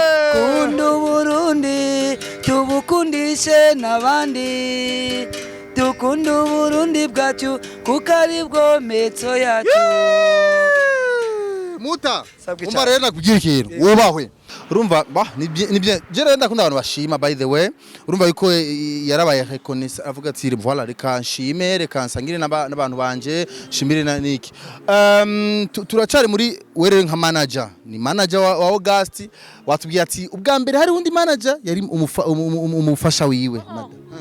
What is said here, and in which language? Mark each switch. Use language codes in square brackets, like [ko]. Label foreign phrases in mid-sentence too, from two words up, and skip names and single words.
[rn] kunda Burundi tubukundishe n'abandi dukunda Burundi bwacu kuko ari bwo metso yacu muta umva rero nakugira ikintu wubahwe urumva nibye je rero ndakunda abantu bashima [en] by the way [rn] urumva yuko yarabaye reconnaissance avuga ati voilà reka nshime reka nsangire n'abantu banje shimire niki turacari muri werere nka manager ni manager wa August watubwiye ati ubwa mbere hari undi manager yari umufasha wiwe